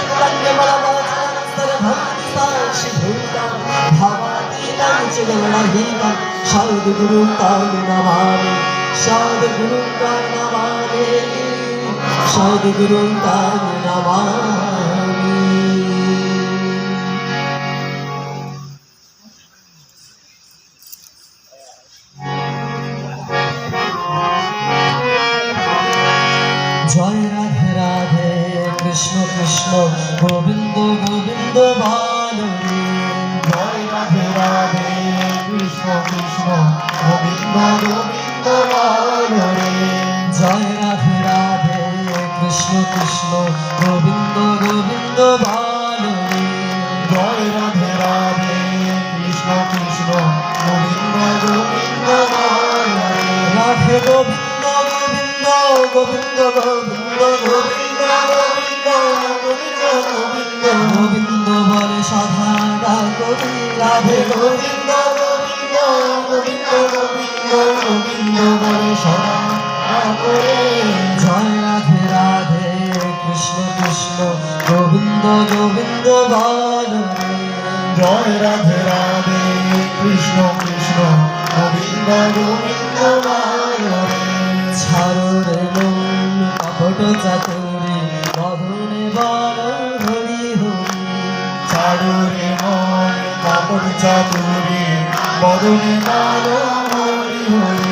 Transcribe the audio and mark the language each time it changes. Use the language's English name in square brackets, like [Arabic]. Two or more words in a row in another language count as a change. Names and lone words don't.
[Sanskrit] नित्यकन्यमलवचनस्तरभक्तिसाक्षिभूतं भवातीतं च गगनहीनं सद्गुरुं तं नमामि सद्गुरुं तं नमामि सद्गुरुं तं नमामि [Hindi] जय राधे राधे कृष्ण कृष्ण गोविंद गोविंद बालो जय राधे राधे कृष्ण कृष्ण गोविंद गोविंद बालो रे जय राधे राधे कृष्ण कृष्ण गोविंद गोविंद बालो जय राधे राधे कृष्ण कृष्ण गोविंद गोविंद बालो रे राधे गोविंद गोविंद गोविंद गोविंद गोविंद गोविंद गोविंद गोविंद बल सदा डाकोरी राधे गोविंद गोविंद गोविंद गोविंद गोविंद बल सदा डाकोरी जय राधे राधे कृष्ण कृष्ण गोविंद गोविंद बालो जय राधे राधे कृष्ण कृष्ण गोविंद गोविंद बालो रे [Bangla] ছাড়ো রে মন কপট চাতুরি বদনে বল হরি হরি ছাড়ো রে মন কাপড় চাতুরি বদনে বলো হরি হরি